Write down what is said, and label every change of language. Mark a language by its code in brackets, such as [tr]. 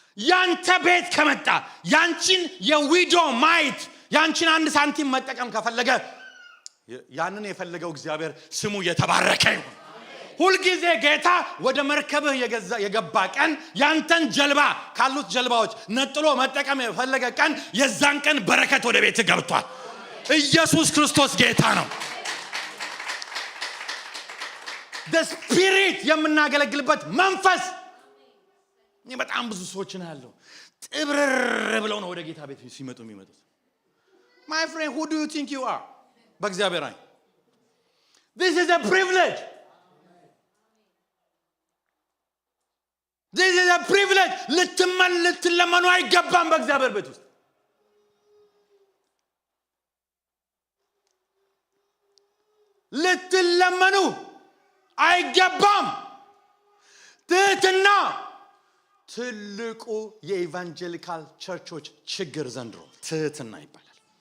[am] ያንተ ቤት ከመጣ ያንቺን የዊዶ ማይት ያንቺን አንድ ሳንቲም መጠቀም ከፈለገ ያንን የፈለገው እግዚአብሔር ስሙ የተባረከ ይሁን። ሁልጊዜ ጌታ ወደ መርከብህ የገባ ቀን ያንተን ጀልባ ካሉት ጀልባዎች ነጥሎ መጠቀም የፈለገ ቀን የዛን ቀን በረከት ወደ ቤት ገብቷል። ኢየሱስ ክርስቶስ ጌታ ነው። [en] the spirit [am] የምናገለግልበት መንፈስ እኔ በጣም ብዙ ሰዎች ነው ያለው ጥብርር ብለው ነው ወደ ጌታ ቤት ሲመጡ የሚመጡት። [en] my friend who do you think you are? [am] በእግዚአብሔር አይን [en] this is a privilege. this is a privilege. [am] ልትለመኑ አይገባም በእግዚአብሔር ቤት ውስጥ። ልትለመኑ አይገባም። ትህትና ትልቁ የኢቫንጀሊካል ቸርቾች ችግር ዘንድሮ ትህትና ይባላል።